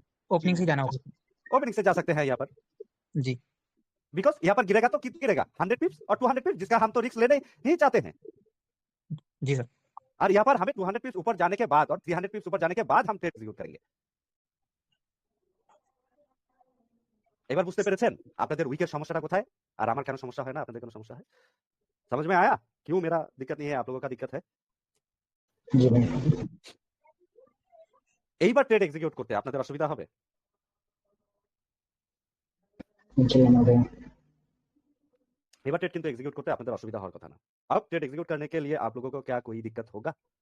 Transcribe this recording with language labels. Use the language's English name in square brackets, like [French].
[Hindi] Opening से जाना होगा। ओपनिंग से जा सकते हैं यहाँ पर, जी। बिकॉज यहाँ पर गिरेगा तो कितना गिरेगा? 100 पिप्स और 200 पिप्स, जिसका हम तो रिस्क लेने ही चाहते हैं। जी सर। और यहाँ पर हमें 200 पिप्स ऊपर जाने के बाद और 300 पिप्स ऊपर जाने के बाद हम ट्रेड एग्जीक्यूट करेंगे। [Bangla] এবার বুঝতে পেরেছেন আপনাদের উইকের সমস্যাটা কোথায় আর আমার কেন সমস্যা হয় না, আপনাদের কেন সমস্যা হয়? [Hindi] समझ में आया क्यों मेरा दिक्कत नहीं है, आप लोगों का दिक्कत है? जी भाई। [Bangla] এইবার ট্রেড এক্সিকিউট করতে আপনাদের অসুবিধা হবে? [Hindi] इंशाल्लाह महोदय। [Bangla] এবার ट्रेड কিন্তু एग्जीक्यूट করতে আপনাদের অসুবিধা হওয়ার কথা না। [Hindi] अब ट्रेड एग्जीक्यूट करने के लिए आप लोगों को क्या कोई दिक्कत होगा?